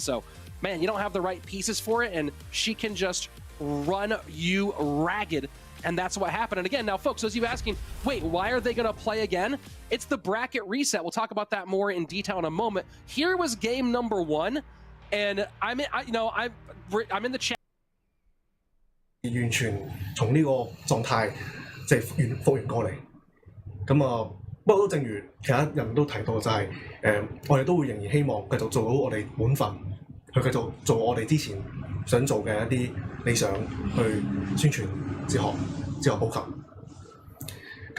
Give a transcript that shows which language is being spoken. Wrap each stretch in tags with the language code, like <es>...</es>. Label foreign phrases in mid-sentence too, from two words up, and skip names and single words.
<en>So, man, you don't have the right pieces for it, and she can just run you ragged. And that's what happened. And again, now, folks, those of you asking, wait, why are they going to play again? It's the bracket reset. We'll talk about that more in detail in a moment. Here was game number 1, and I'm in the chat.</en> <yue>完全從呢個狀態即係復原過嚟。咁啊，不過都正如其他人都提到，就係我哋都會仍然希望繼續做好我哋本分，去繼續做我哋之前想做嘅一啲理想，去宣傳哲學普及。</yue>